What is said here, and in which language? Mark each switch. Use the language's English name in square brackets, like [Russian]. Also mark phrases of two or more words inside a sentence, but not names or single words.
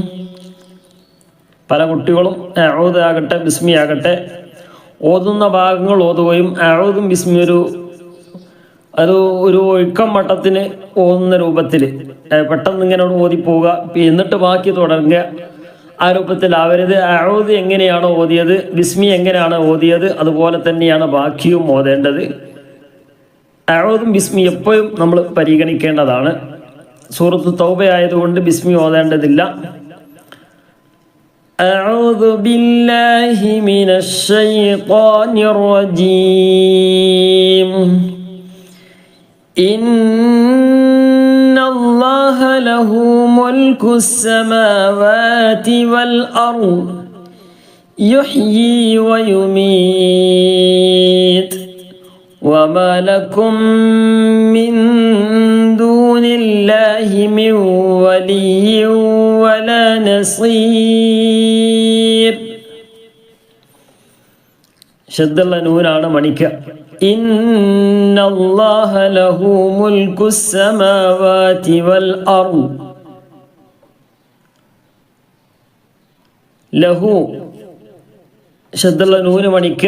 [Malayalam] പല കുട്ടികളും അഊദ് ആകട്ടെ ബിസ്മി ആകട്ടെ ഓതുന്ന ഭാഗങ്ങൾ ഓതുകയും അഊദും ബിസ്മി ഒരു ഒഴുക്കം മട്ടത്തിന് ഓതുന്ന രൂപത്തിൽ പെട്ടെന്ന് ഇങ്ങനെ ഓതിപ്പോവുക, എന്നിട്ട് ബാക്കി തുടങ്ങുക. ആ രൂപത്തിൽ അവരത് അഊദ് എങ്ങനെയാണോ ഓതിയത്, ബിസ്മി എങ്ങനെയാണ് ഓതിയത്, അതുപോലെ തന്നെയാണ് ബാക്കിയും ഓതേണ്ടത്. അഊദും ബിസ്മി എപ്പോഴും നമ്മൾ പരിഗണിക്കേണ്ടതാണ്. സൂറത്ത് തൗബ ആയതുകൊണ്ട് ബിസ്മി ഓതേണ്ടതില്ല. [Arabic] أعوذ بالله من الشيطان الرجيم. إن الله له ملك السماوات والأرض يحيي ويميت وما لكم من دون الله من ولي ولا نصير. [Malayalam] ശദ്ദുള്ള നൂനാണ് മണിക്ക. [Arabic] إن الله له ملك السماوات والأرض. [Malayalam] ലഹു ശദ്ദുള്ള നൂന് മണിക്ക.